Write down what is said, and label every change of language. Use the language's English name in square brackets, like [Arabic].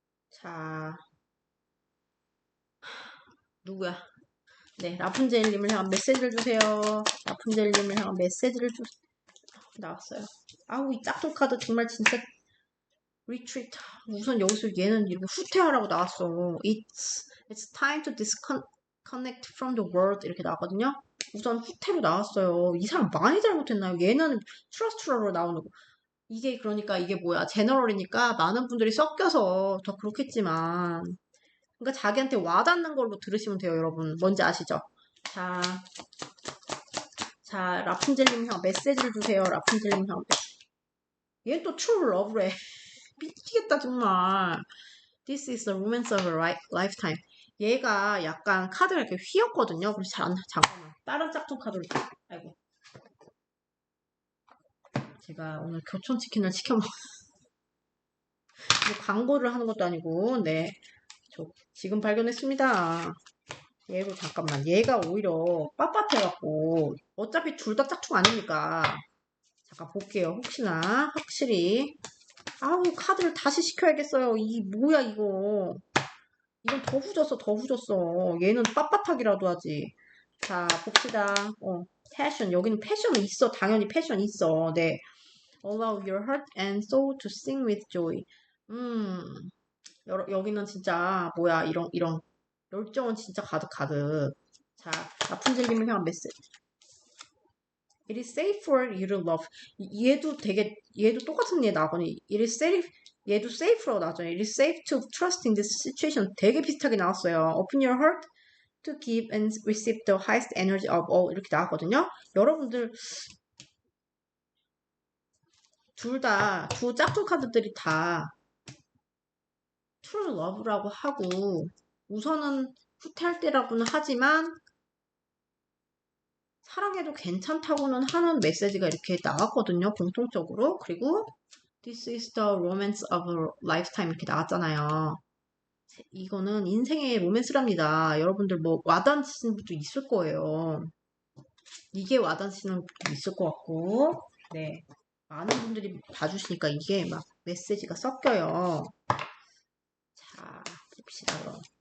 [Korean] 자, 누구야? 네, 라푼젤님을 향한 메시지를 주세요. 라푼젤님을 향한 메시지를 나왔어요. 아우, 이 짝퉁 카드 정말 진짜 리트리트. 우선 여기서 얘는 이렇게 후퇴하라고 나왔어. [English] It's time to disconnect from the world [Korean] 이렇게 나왔거든요. 우선 후퇴로 나왔어요. 이 사람 많이 잘못했나요? 얘는 트러스트러로 나오는 거. 이게 그러니까 이게 뭐야? 제너럴이니까 많은 분들이 섞여서 더 그렇겠지만 그러니까 자기한테 와닿는 걸로 들으시면 돼요, 여러분. 뭔지 아시죠? 자, 라푼젤님 향 메시지를 주세요. 라푼젤님 향. 얘는 또 true love래. 미치겠다 정말. [English] This is the romance of a lifetime. [Korean] 얘가 약간 카드가 이렇게 휘었거든요. 그래서 잠깐만. 다른 짝퉁 카드를. 아이고. 제가 오늘 교촌치킨을 시켜먹. 광고를 하는 것도 아니고, 네. 저 지금 발견했습니다. 얘도 잠깐만. 얘가 오히려 빳빳해갖고, 어차피 둘 다 짝퉁 아닙니까? 잠깐 볼게요. 혹시나 확실히. 아우, 카드를 다시 시켜야겠어요. 이 뭐야 이거. 이건 더 후졌어. 얘는 빳빳하기라도 하지. 자, 봅시다. 패션. 여기는 패션은 있어. 당연히 패션 있어. 네. [English] Allow your heart and soul to sing with joy. [Korean] 여기는 진짜, 뭐야, 이런. 열정은 진짜 가득. 자, 라푼젤님을 향한 메시지. [English] It is safe for you to love. [Korean] 얘도 똑같은 얘 나거니. [English] It is safe, [Korean] 얘도 safe라고 나왔잖아요. [English] It is safe to trust in this situation. [Korean] 되게 비슷하게 나왔어요. [English] Open your heart to give and receive the highest energy of all. [Korean] 이렇게 나왔거든요. 여러분들, 두 짝퉁 카드들이 다 true love라고 하고, 우선은 후퇴할 때라고는 하지만, 사랑해도 괜찮다고는 하는 메시지가 이렇게 나왔거든요. 공통적으로. 그리고 [English] This is the romance of a lifetime [Korean] 이렇게 나왔잖아요. 이거는 인생의 로맨스랍니다. 여러분들 뭐 와닿으시는 분도 있을 거예요. 이게 와닿으시는 분도 있을 것 같고, 네. 많은 분들이 봐주시니까 이게 막 메시지가 섞여요. 자, 봅시다, 그럼.